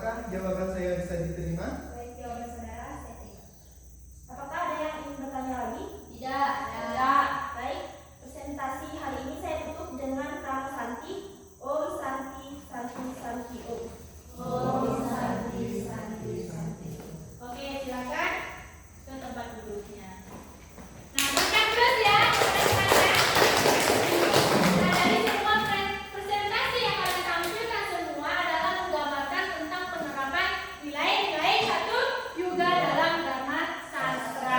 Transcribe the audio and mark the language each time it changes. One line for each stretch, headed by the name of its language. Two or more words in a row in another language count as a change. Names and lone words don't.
Indonesian: jawaban saya bisa diterima? Baik, jawaban saudara saya terima. Apakah ada yang ingin bertanya lagi? Tidak. Tidak. Baik, presentasi hari ini saya tutup dengan Prama Santi.
Sanskrit: Om Santi, Santi, Santi, Om. Om Santi, Santi, Santi.
Indonesian: Oke, silakan ke tempat duduknya. Nah, makan terus ya, teman-teman. Nah, dari semua presentasi yang kalian tampilkan semua adalah menggambarkan tentang penerapan nilai-nilai satu juga dalam Dharma Sastra.